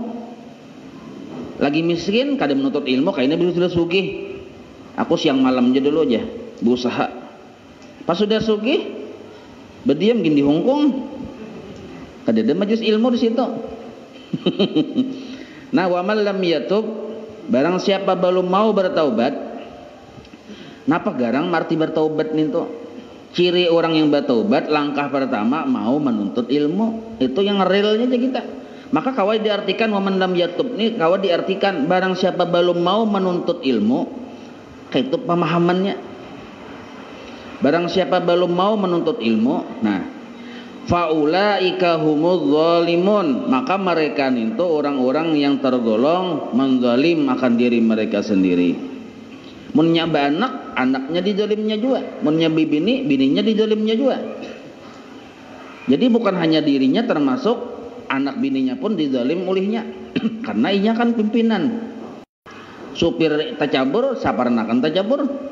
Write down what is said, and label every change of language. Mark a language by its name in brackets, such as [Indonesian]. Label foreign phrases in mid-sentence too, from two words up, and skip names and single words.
[Banjar] Lagi miskin kada menuntut ilmu, kaina bila sudah sugih. Aku siang malam aja dulu aja berusaha. Pas sudah sugih berdiam gini di Hongkong, kada ada majelis ilmu di situ. Nah, [Arabic] ومن لم يتب, [Banjar] barang siapa belum mau bertaubat. Napa garang marti bertaubat itu? Ciri orang yang bertaubat, langkah pertama mau menuntut ilmu. Itu yang realnya aja kita. Maka kawai diartikan [Arabic] ومن لم يتب [Banjar] ini, kawai diartikan barang siapa belum mau menuntut ilmu, kayak itu pemahamannya. Barang siapa belum mau menuntut ilmu, nah, [Arabic] فأولئك هم الظالمون, [Banjar] maka mereka itu orang-orang yang tergolong menzalim akan diri mereka sendiri. Mun nyaba anak, anaknya dizalimnya juga. Mun nyabi bini, bininya dizalimnya juga. Jadi bukan hanya dirinya, termasuk anak bininya pun dizalim olehnya. Karena inya kan pimpinan. Supir tajabur, saparnakan tajabur.